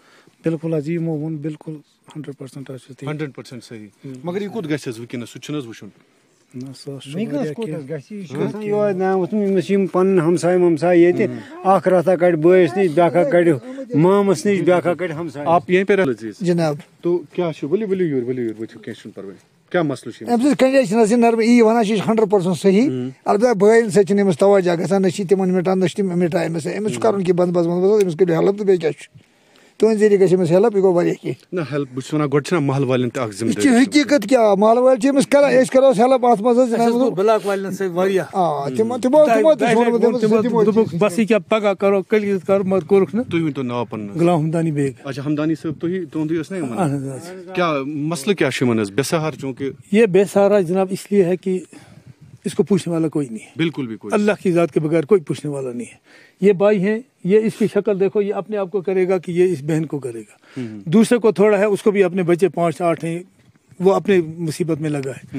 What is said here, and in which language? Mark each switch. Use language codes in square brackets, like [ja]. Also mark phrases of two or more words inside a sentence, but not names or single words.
[ks] بالکل حظ یِمو ووٚن بالکل 100% حظ چھُ تی 100% صحیح مگر یہ کوٚت گژھِ حظ وٕنکیٚنس سُہ چھُنہٕ حظ وٕچھُن نہ سُہ حظ چھُ وٕنکیٚنس واریاہ کوٚت کینٛہہ. حظ گژھِ یہِ چھُ گژھان یہوے نا ووٚتھمُت أمِس یِم پنٕنۍ ہمساے ومساے ییٚتہِ اکھ راتھا کڑِ بٲیِس نِش بیاکھا کڑِ مامس نِش بیاکھا کڑِ ہمساے. [ur] آپ یہیں پہ عزیز جناب [ks] تو کیا چھُ ؤلِو ؤلِو یور وٕچھِو کینٛہہ چھُنہٕ پرواے کیاہ مسلہٕ چھُ أمۍ سٕنٛز کنڈیشن حظ چھِ نرم یی ونان چھِ 100% صحیح البتہ بٲیِن سۭتۍ چھِنہٕ أمِس توجہ گژھان نہ چھِ تِمن مٹان نہ چھِ تِم مٹان أمِس أمِس چھُ کرُن کینٛہہ بندوبست أمِس کٔرِو ہیلپ تہٕ بیٚیہِ کیاہ چھُ تُہنٛدِ ذٔریعہٕ گژھِ أمِس ہیلپ یہِ گوٚو واریاہ کینٛہہ. نہ ہیلپ بہٕ چھُس ونان گۄڈٕ چھِنہ محل والٮ۪ن تہِ اکھ ذمہٕ یہِ چھِ حقیٖقت کیاہ محلہٕ وٲلۍ چھِ أمِس کران أسۍ کروس ہیلپ اتھ منٛز حظ بلاک والٮ۪ن سۭتۍ واریاہ تِمو تہِ چھُ ووٚنمُت أمِس دوٚپُکھ بس یہِ کیاہ پگاہ کرو کٔلۍ کرو مگر کوٚرُکھ نہٕ. تُہۍ ؤنۍتو ناو پنُن حظ. غلام حمدانی بیگ. اچھا حمدانی صٲب تُہندُے اوس نا یِمن اہن حظ اہن. کیا مسئلہ کیا چھُ یِمن حظ بے سہار چونکہ [ur] یہ بے سہارا جناب اس لیے ہے کہ اس کو پوچھنے والا کوئی نہیں ہے. بالکل بھی کوئی اللہ کی ذات کے بغیر کوئی پوچھنے والا نہیں ہے. یہ بھائی ہیں یہ اس کی شکل دیکھو یہ اپنے آپ کو کرے گا کہ یہ اس بہن کو کرے گا. دوسرے کو تھوڑا ہے اس کو بھی اپنے بچے 5-8 ہیں وہ اپنے مصیبت میں لگا ہے.